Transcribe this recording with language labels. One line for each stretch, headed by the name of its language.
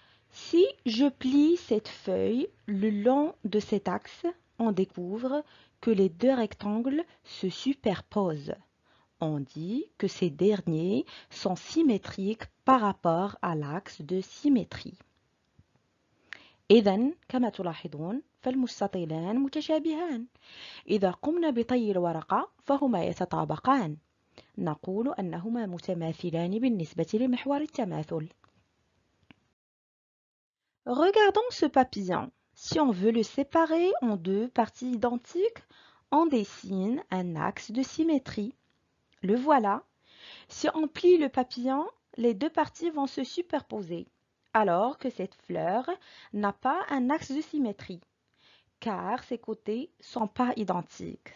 French: Si je plie cette feuille le long de cet axe, on découvre que les deux rectangles se superposent. On dit que ces derniers sont symétriques par rapport à l'axe de symétrie.
Arabic: إذن كما تلاحظون فالمستطيلان متشابهان. إذا قمنا بطي الورقة فهما يتطابقان. نقول أنهما متماثلان بالنسبة لمحور التماثل.
French: Regardons ce papillon. Si on veut le séparer en deux parties identiques, on dessine un axe de symétrie. Le voilà. Si on plie le papillon, les deux parties vont se superposer, alors que cette fleur n'a pas un axe de symétrie, car ses côtés ne sont pas identiques.